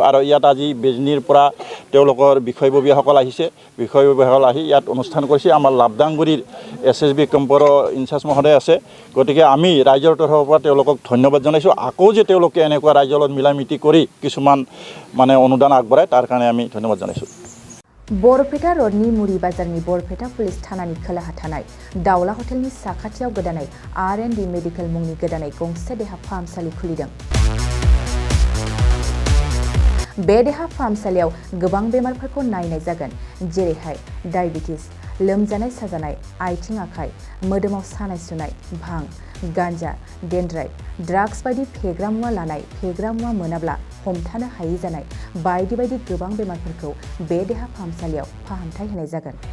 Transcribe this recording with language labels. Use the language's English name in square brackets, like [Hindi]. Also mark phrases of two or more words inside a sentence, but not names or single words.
[Assamese] আৰু ইয়াত আজি বেজনীৰ পৰা তেওঁলোকৰ বিষয়ববীয়াসকল আহিছে, বিষয়ববীয়াসকল আহি ইয়াত অনুষ্ঠান কৰিছে। আমাৰ লাবদাংগুৰিৰ এসএসবি কেম্পৰ ইনচাৰ্জ মহোদয় আছে, গতিকে আমি ৰাইজৰ তৰফৰ পৰা তেওঁলোকক ধন্যবাদ জনাইছোঁ। আকৌ যে তেওঁলোকে এনেকুৱা ৰাইজৰ লগত মিলা মিতি কৰি কিছুমান মানে অনুদান আগবঢ়ায় তাৰ কাৰণে আমি ধন্যবাদ জনাইছোঁ। [Bodo] बरपेटा रोडनि मुरी बाजारनि बरपेटा पुलिस थानानि खोलाहा थानाय दाउला हटेलनि साखाथियाव गोदानै R&D मेडिकेल मुंनि गोदानै गंसे देहा फाहामसालि खुलिदों। बे देहा फाहामसालियाव गोबां बेमारफोरखौ नायनाय जागोन, जेरैहाय डायबिटिस, लोमजानाय साजानाय, आथिं आखाइ, मोदोमाव सानाय सुनाय, भां, गान्जा, डेन्ड्राइट, ड्राग्स बायदि फेग्रा मुवा लानाय, फेग्रा मुवा मोनाब्ला हमथानो हायि जानाय बायदि बायदि गोबां बेमारफोरखौ बे देहा फाहामसालियाव फाहामथाय होनाय जागोन।